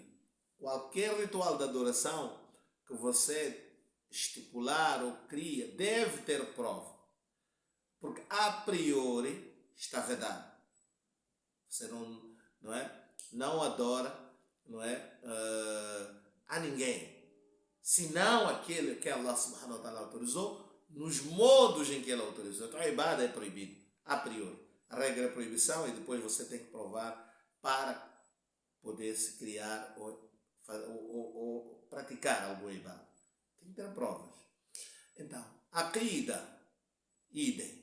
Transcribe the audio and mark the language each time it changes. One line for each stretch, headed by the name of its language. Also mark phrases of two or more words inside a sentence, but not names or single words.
Portuguese: Qualquer ritual de adoração que você estipular ou cria deve ter prova. Porque a priori está vedado. Você não adora, a ninguém. Senão aquele que
Arabic: الله سبحانه وتعالى
Portuguese: autorizou, nos modos em que ele autorizou. Então a ibada é proibido, a priori. A regra é proibição e depois você tem que provar para poder se criar ou praticar alguma ibada. Tem que ter provas. Então, a aqida, idem.